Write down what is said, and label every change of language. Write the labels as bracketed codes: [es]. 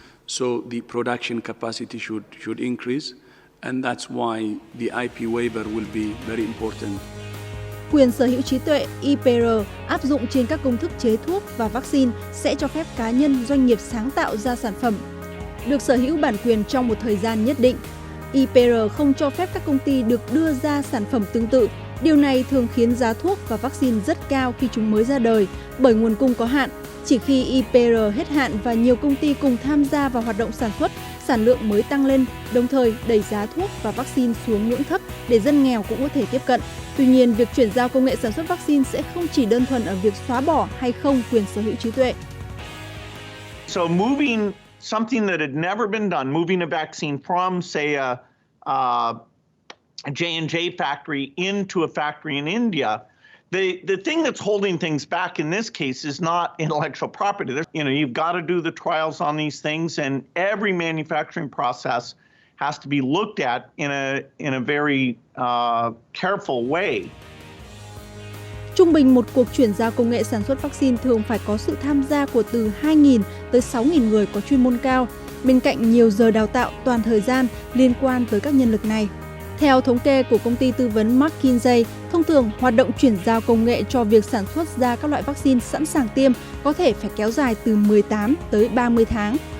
[en] So the production capacity should increase, and that's why the IP waiver will be very important. [vi] Quyền sở hữu trí tuệ IPR áp dụng trên các công thức chế thuốc và vaccine sẽ cho phép cá nhân, doanh nghiệp sáng tạo ra sản phẩm, được sở hữu bản quyền trong một thời gian nhất định. IPR không cho phép các công ty được đưa ra sản phẩm tương tự. Điều này thường khiến giá thuốc và vaccine rất cao khi chúng mới ra đời, bởi nguồn cung có hạn. Chỉ khi IPR hết hạn và nhiều công ty cùng tham gia vào hoạt động sản xuất, sản lượng mới tăng lên, đồng thời đẩy giá thuốc và vaccine xuống ngưỡng thấp để dân nghèo cũng có thể tiếp cận. Tuy nhiên, việc chuyển giao công nghệ sản xuất vaccine sẽ không chỉ đơn thuần ở việc xóa bỏ hay không quyền sở hữu trí tuệ. [en] So moving something that had never been done, moving a vaccine from, say, a J&J factory into a factory in India, the thing that's holding things back in this case is not intellectual property. You've got to do the trials on these things, and every manufacturing process has to be looked at in a very careful way. [vi] Trung bình một cuộc chuyển giao công nghệ sản xuất vaccine thường phải có sự tham gia của từ 2.000 tới 6.000 người có chuyên môn cao, bên cạnh nhiều giờ đào tạo toàn thời gian liên quan tới các nhân lực này. Theo thống kê của công ty tư vấn McKinsey, thông thường hoạt động chuyển giao công nghệ cho việc sản xuất ra các loại vaccine sẵn sàng tiêm có thể phải kéo dài từ 18 tới 30 tháng.